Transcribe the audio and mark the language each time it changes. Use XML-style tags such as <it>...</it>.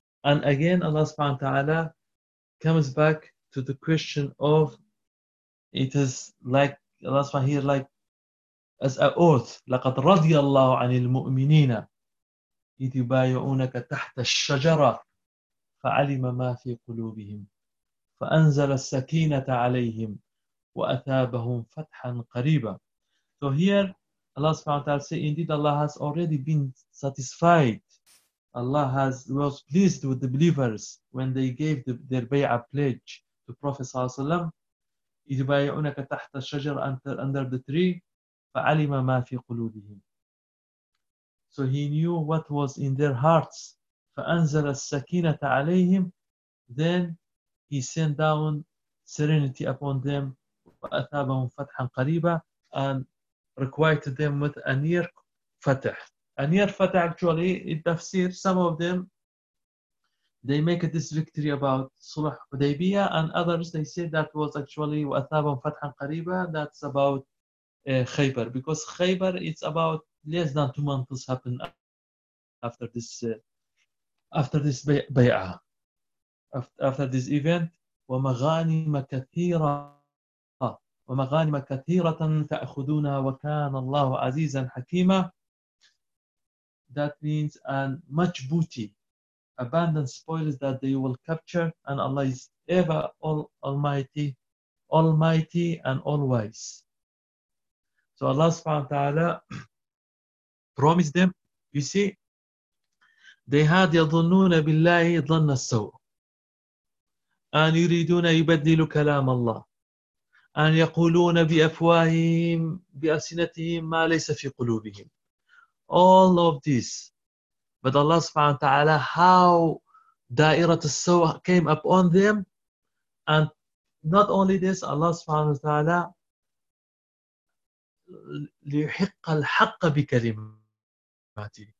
<en>And again, Allah subhanahu wa ta'ala comes back to the question of, it is like, Allah subhanahu wa ta'ala here, like, as a oath,</en> <ar>لَقَدْ رَضِيَ اللَّهُ عَنِ الْمُؤْمِنِينَ إِذِ بَايَعُونَكَ تَحْتَ الشَّجَرَةِ فَعَلِمَ مَا فِي قُلُوبِهِمْ فَأَنزَلَ السَّكِينَةَ عَلَيْهِمْ وَأَثَابَهُمْ فَتْحًا قَرِيبًا.</ar> <en>So here, Allah subhanahu wa ta'ala say, indeed Allah has already been satisfied. Allah has was pleased with the believers when they gave their bay'ah pledge to Prophet sallallahu alayhi wa sallam.</en> <ar>إِذِ بَايَعُونَكَ تَحْتَ الشَّجَرَةِ</ar> <en>under the tree.</en> <ar>فَعَلِمَ مَا فِي قُلُوبِهِمْ.</ar> <en>So he knew what was in their hearts.</en> <ar>فَأَنزَلَ السَّكِينَةَ عَلَيْهِمْ.</ar> <en>Then he sent down serenity upon them.</en> <ar>وَأَثَابَهُمْ فَتْحًا قَرِيبًا.</ar> <en>And requited them with a near fatah. A near fatah, actually, in tafsir, some of them, they make this victory about Sulh Hudaybiyah, and others, they say that was actually</en> <ar>وَأَثَابَهُمْ فَتْحًا قَرِيبًا.</ar> <en>That's about Khaybar, because Khaybar, it's about less than 2 months happened after this bay'ah, after this event.</en> <ar>وَمَغَانِمَ كَثِيرًا وَمَغَانِمَ كَثِيرَةً تَأْخُدُونَا وَكَانَ اللَّهُ عَزِيزًا حَكِيمًا.</ar> <en>That means, and much booty, abandoned spoils that they will capture, and Allah is ever almighty and all wise. So Allah subhanahu wa ta'ala promised them, you see, they had</en> <ar>يَظُنُّونَ بِاللَّهِ ظَنَّ السَّوْءِ أَنْ يُرِيدُونَ يُبَدِّلُ كَلَامَ اللَّهِ أَنْ يَقُولُونَ بِأَفْوَاهِهِمْ بِأَلْسِنَتِهِمْ مَا لَيْسَ فِي قُلُوبِهِمْ.</ar> <en>All of this. But Allah subhanahu wa ta'ala, how</en> <ar>دَائِرَةُ السَّوْءِ</ar> <en>came upon them. And not only this, Allah subhanahu wa ta'ala</en> <ar>لِيُحِقَّ الْحَقَّ بِكَلِمَاتِ.</ar>